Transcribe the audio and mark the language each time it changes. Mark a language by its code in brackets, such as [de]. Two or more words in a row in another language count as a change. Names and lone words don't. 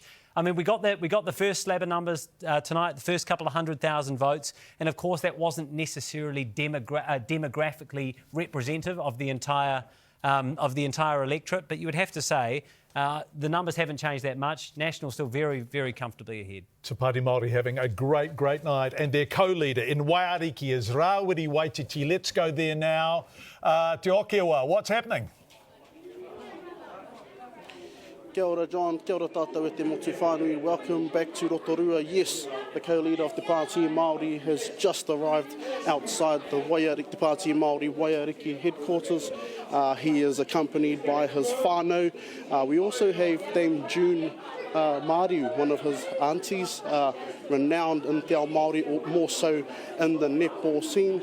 [en] I mean, we got the first slab of numbers tonight, the first couple of 100,000 votes, and of course that wasn't necessarily demographically representative of the entire electorate. But you would have to say the numbers haven't changed that much. National still very, very comfortably ahead. Te Pāti Māori having a great, great night, and their co-leader in Waiariki is Rawiri Waititi. Let's go there now. Te Okewa, what's happening? [mi] Kia ora, John. Kia ora tātou e te motu whānui. [en] Welcome back to Rotorua. Yes, the co-leader of Te Pāti Māori has just arrived outside the Te Pāti Māori Waiariki headquarters. He is accompanied by his whānau. We also have Dame June Māriu, one of his aunties, renowned in [mi] Te Ao Māori, [en] or more so in the netball scene.